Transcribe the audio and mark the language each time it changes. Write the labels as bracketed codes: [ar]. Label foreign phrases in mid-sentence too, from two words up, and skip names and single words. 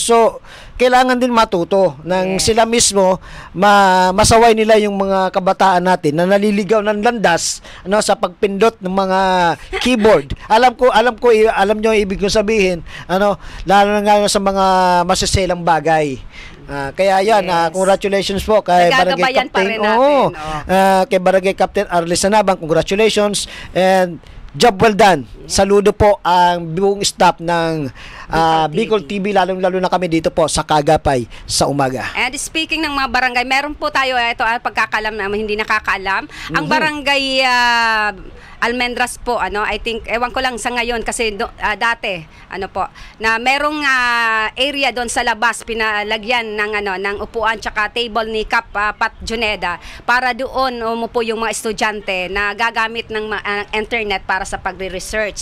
[tl] So, kailangan din matuto ng sila mismo, masaway nila yung mga kabataan natin na naliligaw ng landas sa pagpindot ng mga keyboard. Alam nyo ibig kong sabihin, lalo na ngayon sa mga masiselang bagay. Kaya yan, congratulations po kay Barangay Captain. Kay Barangay Captain Arles Hanaban, [en] congratulations and job well done. [tl] Saludo po ang buong staff ng Bicol TV, lalong-lalo na kami dito po sa Kaagapay sa Umaga. And speaking ng mga barangay, meron po tayo ito pagkakalam na hindi nakakaalam. Ang barangay Almendras po, I think, ewan ko lang sa ngayon kasi dati, na merong area doon sa labas pinalagyan ng upuan tsaka table ni Kap Pat Juneda para doon umupo yung mga estudyante na gagamit ng internet para sa pagre-research.